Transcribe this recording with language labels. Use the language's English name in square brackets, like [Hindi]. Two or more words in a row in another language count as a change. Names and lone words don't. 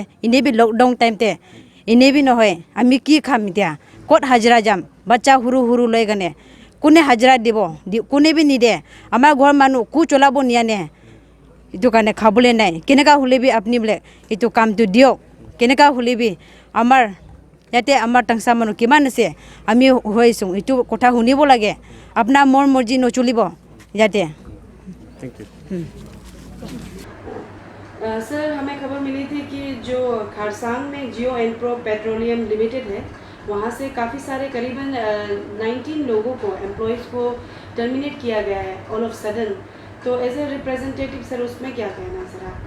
[Assamese] ইনে বি লকডাউন টাইমতে ইনে বি নহয় আমি কি খাম এতিয়া ক'ত হাজিৰা যাম বাচ্চা সৰু সৰু লৈ গনে কোনে হাজিৰা দিব কোনে বি নিদে আমাৰ ঘৰ মানুহ কো চলাব নিয়ানে ইটো কাৰণে খাবলৈ নাই কেনেকা হলে বি আপুনি বোলে ইটো কামটো দিয়ক কেনেকা হলে বি আমাৰ ইয়াতে আমাৰ টাংসা মানুহ কিমান আছে আমি হৈছোঁ ইটো কথা শুনিব লাগে আপোনাৰ মোৰ মৰ্জি নচলিব ইয়াতে [English] thank you [Hindi] सर हमें खबर मिली थी कि जो खारसांग में जियो एनप्रो पेट्रोलियम लिमिटेड है वहाँ से काफ़ी सारे करीबन 19 लोगों को एम्प्लॉयज़ को टर्मिनेट किया गया है [English] all of a sudden [Hindi] तो [English] as a representative [Hindi] सर उसमें क्या कहना है सर आपको